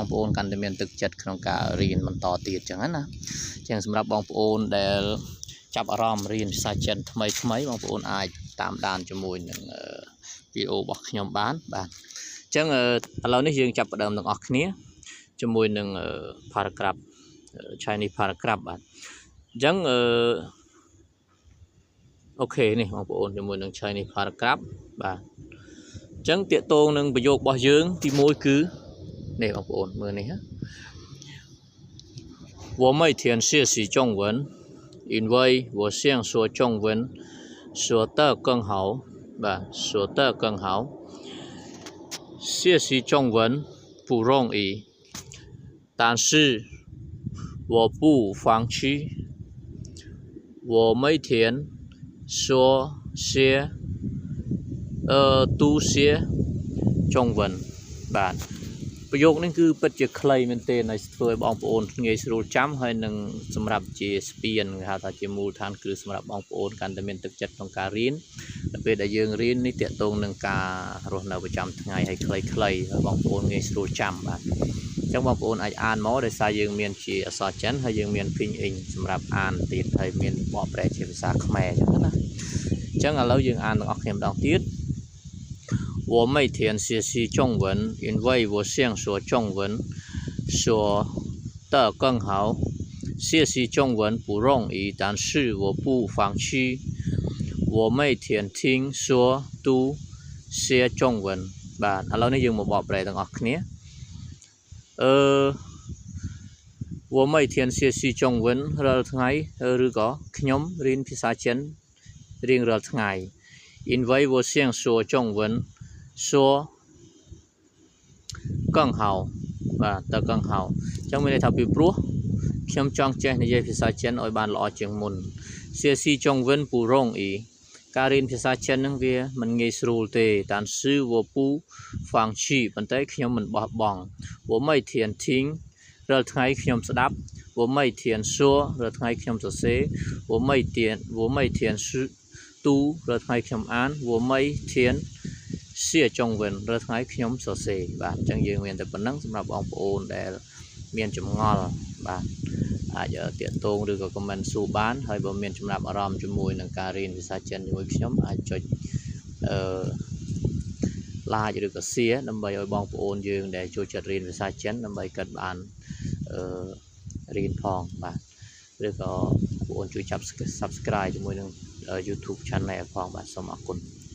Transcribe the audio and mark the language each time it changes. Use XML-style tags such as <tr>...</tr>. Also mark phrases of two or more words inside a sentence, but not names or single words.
<km>ប្អូនកាន់តែមានទឹកចិត្តក្នុងការរៀនបន្តទៀតចឹងណាចឹងសម្រាប់បងប្អូនដែលចាប់អារម្មណ៍រៀនភាសាចិនថ្មីបងប្អូនអាចតាមដានជាមួយនឹងវីដេអូរបស់ខ្ញុំបានបាទចឹងឥឡូវនេះយើងចាប់ផ្ដើមទាំងអស់គ្នាជាមួយនឹង paragraph</km> <en>Chinese paragraph</en> <km>បាទចឹង អូខេនេះបងប្អូនជាមួយនឹង</km> <en>Chinese paragraph</en> <km>បាទចឹងតាកតងនឹងប្រយោគរបស់យើងទី1គឺនេះបងប្អូនមើលនេះ</km> <zh>我每天学习中文因为我想说中文说得更好បាទ说得更好学习中文不容易但是我不放弃我每天说些读些中文</zh> <km>បាទប្រយោគ នេះគឺពិតជាខ្លីមែនទែនហើយធ្វើឲ្យបងប្អូនងាយស្រួលចាំហើយនឹងសម្រាប់ជាស្ពានគេហៅថាជាមូលដ្ឋានគ្រឹះសម្រាប់បងប្អូនកាន់តែមានទឹកចិត្តក្នុងការរៀន ដល់ពេលដែលយើងរៀននេះតាក់ទងនឹងការរស់នៅប្រចាំថ្ងៃហើយខ្លីហើយបងប្អូនងាយស្រួលចាំបាទអញ្ចឹងបងប្អូនអាច អានមកដោយសារយើងមានជាអក្សរចិនហើយយើងមានភីងអ៊ីងសម្រាប់អានទៀតហើយមានបកប្រែជាភាសាខ្មែរអញ្ចឹងណាអញ្ចឹងឥឡូវយើងអានទាំងអស់គ្នាម្ដងទៀត</km> <zh>我每天学习中文因为我想说中文说得更好学习中文不容易但是我不放弃我每天听说读写中文</zh> <km>បាទឥឡូវនេះយើងមកបកប្រែទាំងអស់គ្នា</km> <zh>我每天学习中文</zh> <km>រាល់ថ្ងៃឬក៏ខ្ញុំរៀនភាសាចិនរៀងរាល់ថ្ងៃ</km> <zh>因为我想说中文说更好</zh> <km>បាទតើ更好អញ្ចឹងមានន័យថាពីព្រោះខ្ញុំចង់ចេះនិយាយភាសាចិន ឲ្យបានល្អជាងមុន</km> <zh>学习中文不容易</zh> <km>ការរៀនភាសាចិនហ្នឹងវាមិនងាយស្រួលទេ</km> <zh>但是我不放弃</zh> <km>ប៉ុន្តែខ្ញុំមិនបោះបង់我</km> <zh>每天听</zh> <km>រាល់ថ្ងៃខ្ញុំស្ដាប់</km> <zh>我每天说</zh> <km>រាល់ថ្ងៃខ្ញុំសរសេរ</km> <zh>我每天读</zh> <km>រាល់ថ្ងៃខ្ញុំអាន</km> <zh>我每天写中文</zh> <km>រាល់ថ្ងៃខ្ញុំសរសេរបាទអញ្ចឹងយើងមានតែប៉ុណ្្នឹងសម្រាប់បងប្អូនដែលមានចម្ងល់បាទអាចតាកតងឬក៏ comment សួរបានហើយបើមានចំណាប់អារម្មណ៍ជាមួយនឹងការរៀនភាសាចិនជាមួយខ្ញុំអាចចុច like ឬក៏ share ដើម្បីឲ្យបងប្អូនយើងដែលចូលចិត្តរៀនភាសាចិនដើម្បីកើតបានរៀនផងបាទឬក៏បងប្អូនជួយចាប់ subscribe ជាមួយនឹង YouTube channel ផងបាទសូមអរគុណ</km>